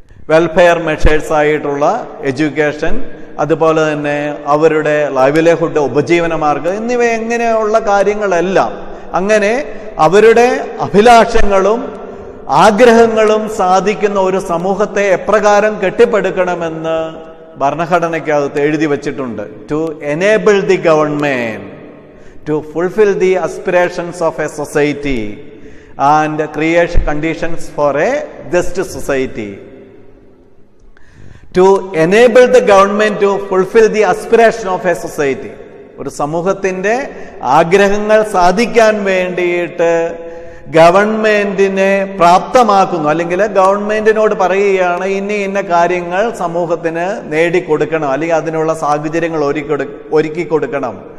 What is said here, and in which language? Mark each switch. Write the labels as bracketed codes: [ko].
[ml] Welfare measures ആയിട്ടുള്ള education, അതുപോലെ തന്നെ അവരുടെ ലൈവ്ലിഹുഡ്, ഉപജീവന മാർഗം എന്നിവ എങ്ങനെയുള്ള കാര്യങ്ങളെല്ലാം അങ്ങനെ അവരുടെ അഭിലാഷങ്ങളും ആഗ്രഹങ്ങളും സാധിക്കുന്ന ഒരു സമൂഹത്തെ എപ്രകാരം കെട്ടിപ്പടുക്കണമെന്ന് ഭരണഘടനയ്ക്കകത്ത് എഴുതി വച്ചിട്ടുണ്ട്. [en] To enable the government to fulfil the aspirations of a society and create conditions for a just society. To enable the government to fulfill the aspiration of a society. [ml] ഒരു സമൂഹത്തിന്റെ ആഗ്രഹങ്ങൾ സാധിക്കാൻ വേണ്ടിയിട്ട് ഗവൺമെന്റിനെ പ്രാപ്തമാക്കുന്നു, അല്ലെങ്കിൽ ഗവൺമെന്റിനോട് പറയുകയാണ് ഇന്ന കാര്യങ്ങൾ സമൂഹത്തിന് നേടിക്കൊടുക്കണം, അല്ലെങ്കിൽ അതിനുള്ള സാഹചര്യങ്ങൾ ഒരുക്കി കൊടുക്കണം.